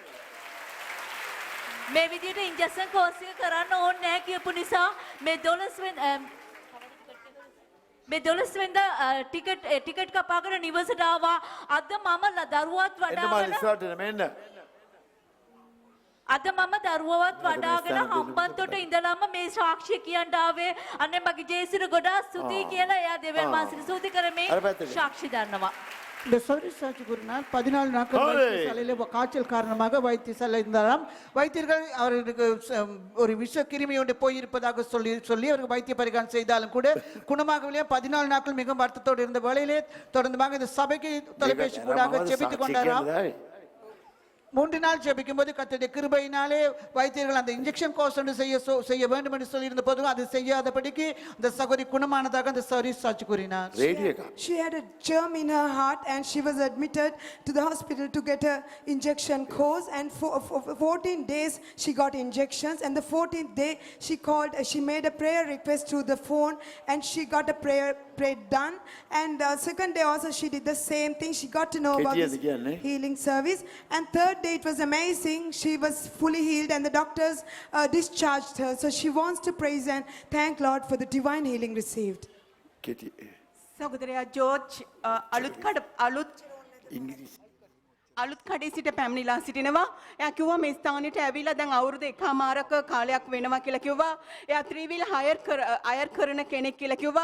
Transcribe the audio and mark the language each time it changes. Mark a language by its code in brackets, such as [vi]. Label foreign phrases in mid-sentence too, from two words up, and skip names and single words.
[si] මේ විදිහට [en] injection course [si] එක කරන්න ඕනේ නැහැ කියපු නිසා මේ 12 වෙනිදා ටිකට් කපාගෙන නිවසට ආවා අද මම දරුවත් වඩාගෙන අද මම දරුවවත් වඩාගෙන හම්බන්තොට ඉඳලාම මේ සාක්ෂිය කියන්න ආවේ අනේ මගේ ජේසිර ගොඩාක් ස්තුතියි කියලා එයා දෙවියන් වහන්සේට ස්තුති කරමින් සාක්ෂි දන්නවා [ta] இந்த சொரி சாட்சி கூறினார் 14 நாட்கள் வைத்தியசாலையில் காய்ச்சல் காரணமாக வைத்தியசாலை இருந்தாராம் வைத்தியர்கள் அவருக்கு ஒரு விஷ கிருமி ஒன்று போயிருப்பதாக சொல்லி அவருக்கு வைத்திய பரிகாரம் செய்தாலும் கூட குணமாகவில்லை 14 நாட்கள் மிகவும் வருத்தத்தோடு இருந்த வேளையிலே தொடர்ந்துமாக இந்த சபைக்கு தொலைபேசி கூடாக ஜெபித்துக் கொண்டாராம் 3 நாள் ஜெபிக்கும் போது கர்த்தருடைய கிருபையினாலே வைத்தியர்கள் அந்த [en] injection course [ta] ஒன்று செய்ய வேண்டும் என்று சொல்லி இருந்த போதும் அது செய்யாதபடிக்கு அந்த சகோதரி குணமானதாக அந்த சகோதரி சாட்சி கூறினார் [en] She had a germ in her heart and she was admitted to the hospital to get a injection course and for 14 days she got injections and the 14th day she made a prayer request through the phone and she got a prayer done and second day also she did the same thing she got to know about this healing service and third day it was amazing she was fully healed and the doctors discharged her so she wants to praise and thank Lord for the divine healing received [si] සහෝදරයා ජෝර්ජ් අලුත් කඩේ සිට පැමිණිලා සිටිනවා. එයා කිව්වා මේ ස්ථානෙට ඇවිල්ලා දැන් අවුරුදු එකමාරක කාලයක් වෙනවා කියලා කිව්වා. එයා [en] three-wheel hire [si] කරන කෙනෙක් කියලා කිව්වා.